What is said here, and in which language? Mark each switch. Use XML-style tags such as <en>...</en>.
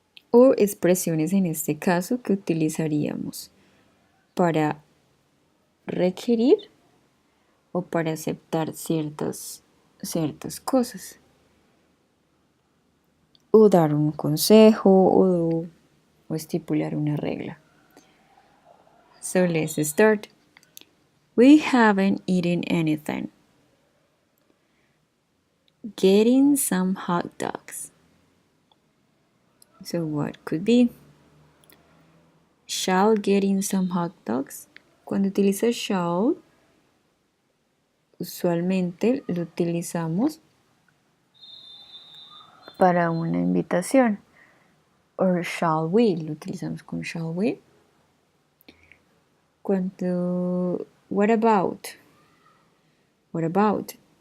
<es>O expresiones en este caso que utilizaríamos para requerir o para aceptar ciertas cosas. O dar un consejo o estipular una regla.</es> <en>So let's start. We haven't eaten anything. Getting some hot dogs. So what could be? Shall getting some hot dogs.</en> <es>Cuando utiliza shall, usualmente lo utilizamos para una invitación.</es> <en>Or shall we,</en> <es>lo utilizamos con</es> <en>shall we. Cuando, what about? What about?</en>